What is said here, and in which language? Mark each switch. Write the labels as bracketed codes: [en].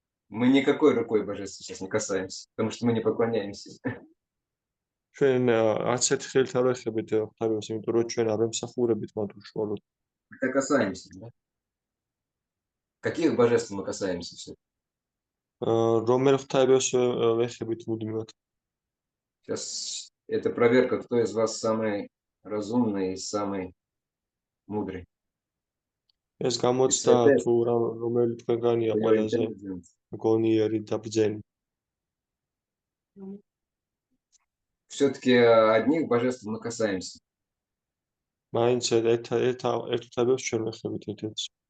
[ru] Мы никакой рукой божеств сейчас не касаемся, потому что мы не поклоняемся. [ka] ჩვენ არც ერთ ხელით არ ვეხებით ღვთაებებს, იმიტომ რომ ჩვენ არ ვემსახურებით მათ უშუალოდ. [ru] Это касаемся, да? Каких божеств мы касаемся все? [ka] რომელ ღვთაებებს ვეხებით მუდმივად? [ru] Сейчас это проверка, кто из вас самый разумный и самый мудрый. [ka] ეს გამოცდა თუ რომელი თქვენგანია ყველაზე გონიერი და ბრძენი. [ru] Все-таки одних божеств мы касаемся. [ka] მაინც ერთ ღვთაებებს ჩვენ ვეხებით ერთ-ერთს.